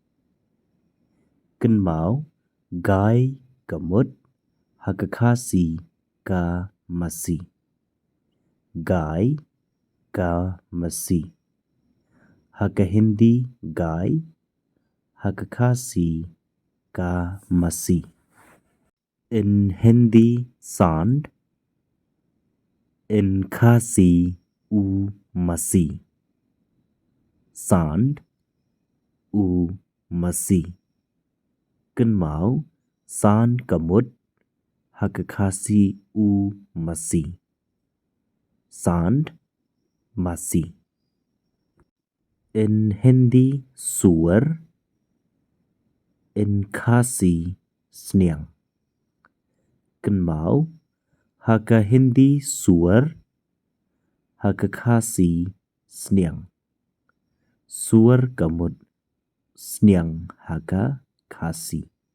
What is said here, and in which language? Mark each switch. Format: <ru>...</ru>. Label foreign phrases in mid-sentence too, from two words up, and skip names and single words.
<kha>Kenmau, गाय kamut, haka Khasi, ka masi. गाय, ka masi. Haka Hindi, गाय, haka Khasi, ka masi.</kha> <en>In Hindi, sand, in Khasi,</en> <kha>u masi. Sand, u masi. Kenmau, sand kamut, haka Khasi, u masi. Sand, masi.</kha> <en>In Hindi, suar, in Khasi, sniang.</en> <kha>Kenmau, haka Hindi, suar, haka Khasi, sniang. Suar kamut, sniang, haka Khasi.</kha>